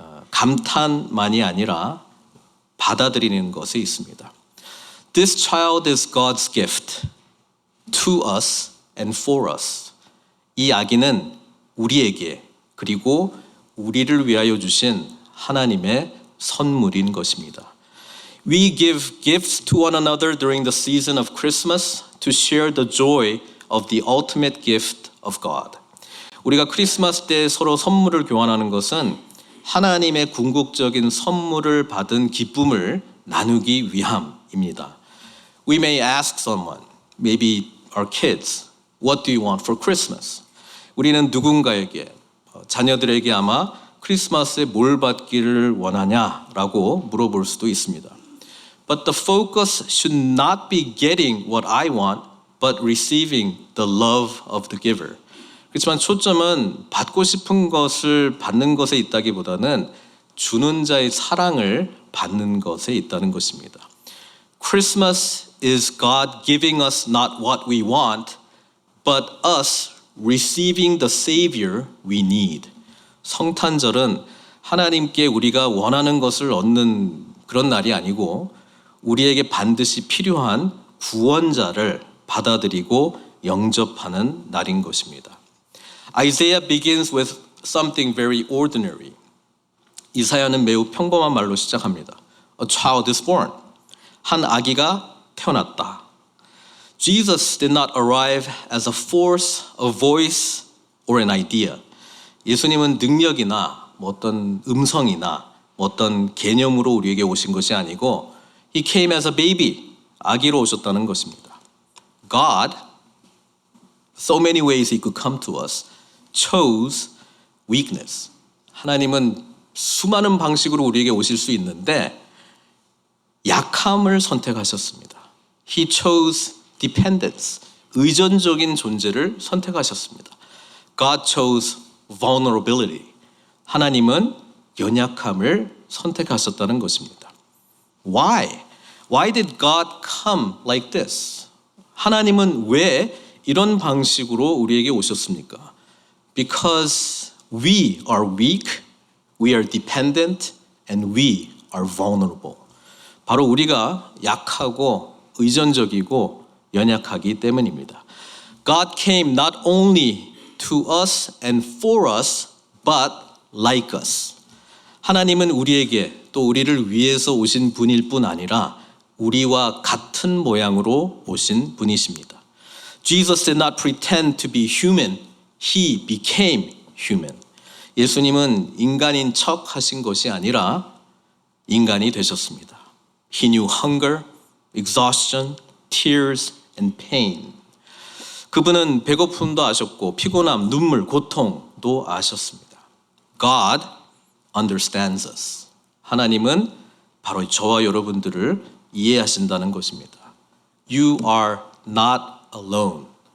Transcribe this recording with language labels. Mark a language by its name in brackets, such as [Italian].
[Korean] 감탄만이 아니라 받아들이는 것에 있습니다. [English] This child is God's gift to us and for us. [Korean] 이 아기는 우리에게 그리고 우리를 위하여 주신 하나님의 선물인 것입니다. [English] We give gifts to one another during the season of Christmas to share the joy of the ultimate gift of God. [Korean] 우리가 크리스마스 때 서로 선물을 교환하는 것은 하나님의 궁극적인 선물을 받은 기쁨을 나누기 위함입니다. [English] We may ask someone, maybe our kids, what do you want for Christmas? [Korean] 우리는 누군가에게, 자녀들에게 아마 크리스마스에 뭘 받기를 원하냐라고 물어볼 수도 있습니다. [English] But the focus should not be getting what I want, but receiving the love of the giver. [Korean] 그렇지만 초점은 받고 싶은 것을 받는 것에 있다기보다는 주는 자의 사랑을 받는 것에 있다는 것입니다. [English] Christmas is God giving us not what we want, but us receiving the Savior we need. [Korean] 성탄절은 하나님께 우리가 원하는 것을 얻는 그런 날이 아니고 우리에게 반드시 필요한 구원자를 받아들이고 영접하는 날인 것입니다. [English] Isaiah begins with something very ordinary. [Korean] 이사야는 매우 평범한 말로 시작합니다. [English] A child is born. [Korean] 한 아기가 태어났다. [English] Jesus did not arrive as a force, a voice, or an idea. [Korean] 예수님은 능력이나 어떤 음성이나 어떤 개념으로 우리에게 오신 것이 아니고 [English] He came as a baby, [Korean] 아기로 오셨다는 것입니다. [English] God, so many ways He could come to us, chose weakness. [Korean] 하나님은 수많은 방식으로 우리에게 오실 수 있는데 약함을 선택하셨습니다. [English] He chose dependence, [Korean] 의존적인 존재를 선택하셨습니다. [English] God chose vulnerability. [Korean] 하나님은 연약함을 선택하셨다는 것입니다. [English] Why? Why did God come like this? [Korean] 하나님은 왜 이런 방식으로 우리에게 오셨습니까? [English] Because we are weak, we are dependent, and we are vulnerable. [Korean] 바로 우리가 약하고 의존적이고 연약하기 때문입니다. [English] God came not only to us and for us, but like us. [Korean] 하나님은 우리에게 또 우리를 위해서 오신 분일 뿐 아니라 우리와 같은 모양으로 오신 분이십니다. [English] Jesus did not pretend to be human. He became human. [Korean] 예수님은 인간인 척 하신 것이 아니라 인간이 되셨습니다. [English] He knew hunger, exhaustion, tears, and pain. [Korean] 그분은 배고픔도 아셨고 피곤함, 눈물, 고통도 아셨습니다. [English] God understands us. [Korean] 하나님은 바로 저와 여러분들을 이해하신다는 것입니다. [English] You are not alone.